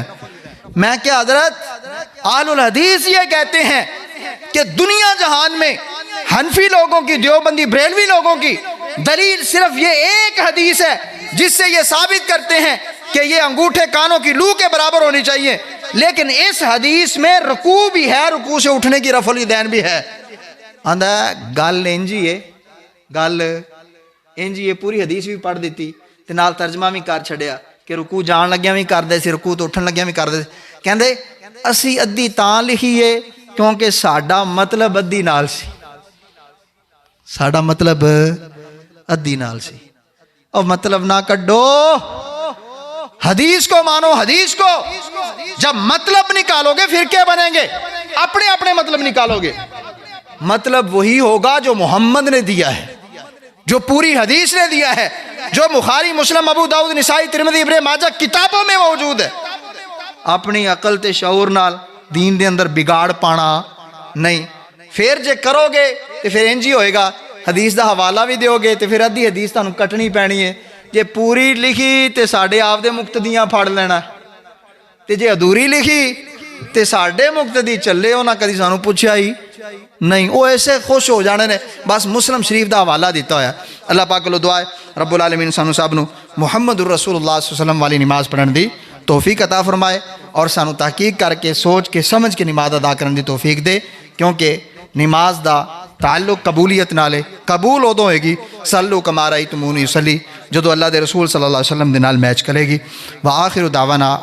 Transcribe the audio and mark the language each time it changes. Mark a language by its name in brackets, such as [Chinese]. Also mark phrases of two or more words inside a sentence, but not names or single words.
[Urdu] میں کیا حضرت اہل الحدیث یہ کہتے ہیں کہ دنیا جہان میں حنفی لوگوں کی، دیوبندی بریلوی لوگوں کی دلیل صرف یہ ایک حدیث ہے جس سے یہ ثابت کرتے ہیں کہ یہ انگوٹھے کانوں کی لو کے برابر ہونی چاہیے. لیکن اس حدیث میں رکوع بھی ہے، رکوع سے اٹھنے کی رفع الیدین بھی ہے. [Punjabi] آندا گل انجی ہے، گل انجی ہے، پوری حدیث بھی پڑھ دیتی تے نال ترجمہ بھی کر چھڑیا کہ رکوع جان لگیا بھی کر دے سی، رکوع تو اٹھن لگیا بھی کر دے. کہندے اسی ادھی تاں لکھیے کیونکہ ساڈا مطلب ادھی نال سی، ساڈا مطلب ادھی نال سی. [Urdu] اور مطلب نہ کڈو، حدیث کو مانو. حدیث کو جب مطلب نکالو گے پھر کیا بنیں گے؟ اپنے اپنے مطلب نکالو گے. مطلب وہی ہوگا جو محمد نے دیا ہے، جو پوری حدیث نے دیا ہے، جو بخاری مسلم ابو داؤد نسائی ترمذی ابن ماجہ کتابوں میں موجود ہے. [Punjabi] اپنی عقل تے شعور نال دین دے اندر بگاڑ پانا نہیں. پھر جے کرو گے تو پھر انج ہی ہوئے گا، حدیث دا حوالہ بھی دیو گے تو پھر ادھی حدیث تانوں کٹنی پینی ہے. جے پوری لکھی تے ساڈے آپ دے مقتدیاں پھڑ لینا، تے جے ادھوری لکھی تے ساڈے مقتدی چلے انہاں کدی سانوں پوچھیا ہی نہیں. وہ ایسے خوش ہو جانے نے بس مسلم شریف دا حوالہ دیتا ہویا. اللہ پاک کو دعا ہے [Arabic] رب العالمین [Punjabi] سانو سب نو محمد الرسول اللہ [Arabic] صلی اللہ علیہ وسلم [Punjabi] والی نماز پڑھن دی توفیق عطا فرمائے اور سانو تحقیق کر کے سوچ کے سمجھ کے نماز ادا کرن دی توفیق دے، کیونکہ نماز دا تعلق قبولیت نالے قبول ادو ہوئے گی [Arabic] صلو کما رأیتمونی اصلی [Punjabi] جدو اللہ دے رسول [Arabic] صلی اللہ علیہ وسلم [Punjabi] دے نال میچ کرے گی.